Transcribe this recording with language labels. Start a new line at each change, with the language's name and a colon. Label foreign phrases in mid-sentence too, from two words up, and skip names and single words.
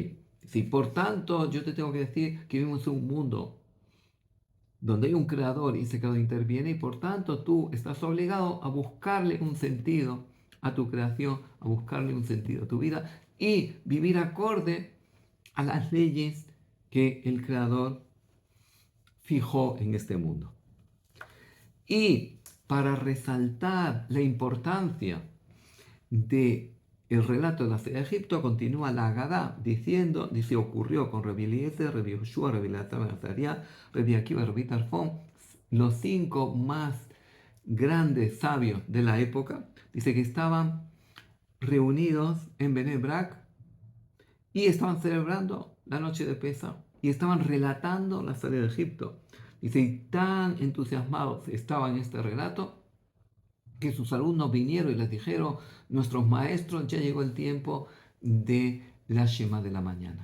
Spanish: Si por tanto yo te tengo que decir que vivimos en un mundo donde hay un creador y ese creador interviene y por tanto tú estás obligado a buscarle un sentido a tu creación, a buscarle un sentido a tu vida y vivir acorde a las leyes que el creador fijó en este mundo. Y para resaltar la importancia de el relato de la salida de Egipto, continúa la Agadá diciendo, dice, ocurrió con Rabbi Eliezer, Rabbi Yoshua, Rabbi Elazar ben Azariah, Rabbi Akiva, Rabbi Tarfón, los 5 más grandes sabios de la época, dice que estaban reunidos en Bnei Brak y estaban celebrando la noche de Pesach y estaban relatando la salida de Egipto. Dice, y tan entusiasmados estaban en este relato que sus alumnos vinieron y les dijeron, nuestros maestros, ya llegó el tiempo de la Shema de la mañana.